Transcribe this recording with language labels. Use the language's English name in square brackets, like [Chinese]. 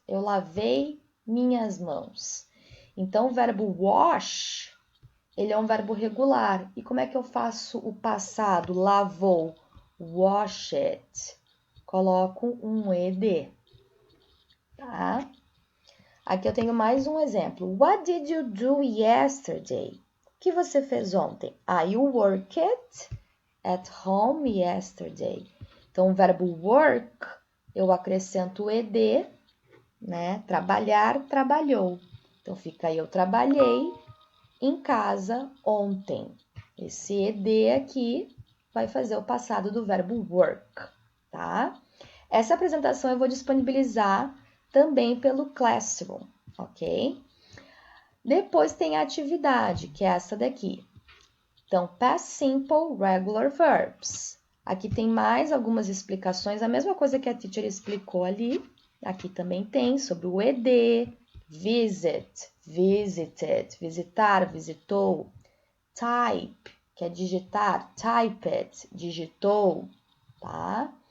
[Portuguese] Eu lavei minhas mãos. Então, o verbo wash, ele é um verbo regular. E como é que eu faço o passado? Lavou. Washed. Coloco um ed. Tá? Aqui eu tenho mais um exemplo. [English] What did you do yesterday? [Portuguese] O que você fez ontem? [English] I worked at home yesterday. [Portuguese] Então, o verbo work, eu acrescento ed, né? Trabalhar, trabalhou. Então, fica eu trabalhei em casa ontem. Esse ed aqui vai fazer o passado do verbo work, tá? Essa apresentação eu vou disponibilizar também pelo Classroom, ok? Depois tem a atividade, que é essa daqui. [English] Então, past simple regular verbs. [Portuguese] Aqui tem mais algumas explicações, a mesma coisa que a teacher explicou ali. Aqui também tem sobre o ed, visit, visited, visitar, visitou. Type, que é digitar, typed, digitou, tá?